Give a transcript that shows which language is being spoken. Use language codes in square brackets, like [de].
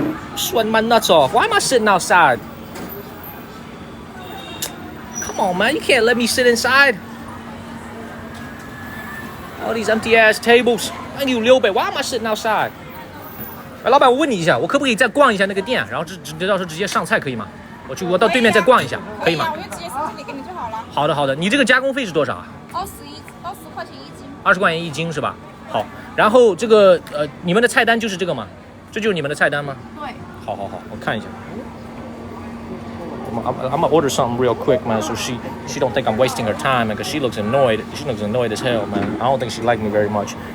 [en] I'm sweating my nuts off. Why am I sitting outside? Come on, man, you can't let me sit inside. All these empty ass tables. Thank you, 600. Why am I sitting outside? [zh] 哎，老板，我问你一下，我可不可以再逛一下那个店，然后到时候直接上菜可以吗？我到对面再逛一下，可以吗？我就直接上这里给你就好了。好的好的，你这个加工费是多少啊 20块钱一斤。 20块钱一斤是吧？好，然后这个你们的菜单就是这个吗？这就是你们的菜单吗？对。好，我看一下。 [en] I'm gonna order something real quick, man, so she don't think I'm wasting her time, because she looks annoyed. She looks annoyed as hell, man. I don't think she liked me very much.